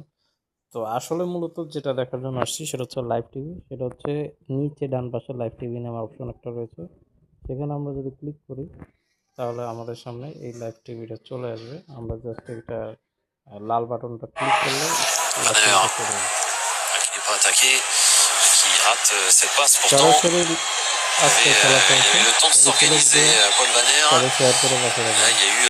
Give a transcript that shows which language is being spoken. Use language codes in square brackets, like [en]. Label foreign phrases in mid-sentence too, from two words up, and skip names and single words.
[bn] তো আসলে মূলত যেটা দেখার জন্য আসছি সেটা হচ্ছে লাইভ টিভি। সেটা হচ্ছে নিচে ডান পাশে লাইভ টিভি নামে অপশন একটা রয়েছে, সেখানে আমরা যদি ক্লিক করি তাহলে আমাদের সামনে এই লাইভ টিভিটা চলে আসবে। আমরা জাস্ট এটা লাল বাটনটা ক্লিক করলে [fr] qui rate cette passe pourtant. Il y avait le temps de s'organiser, Paul Banner. Là, il y a eu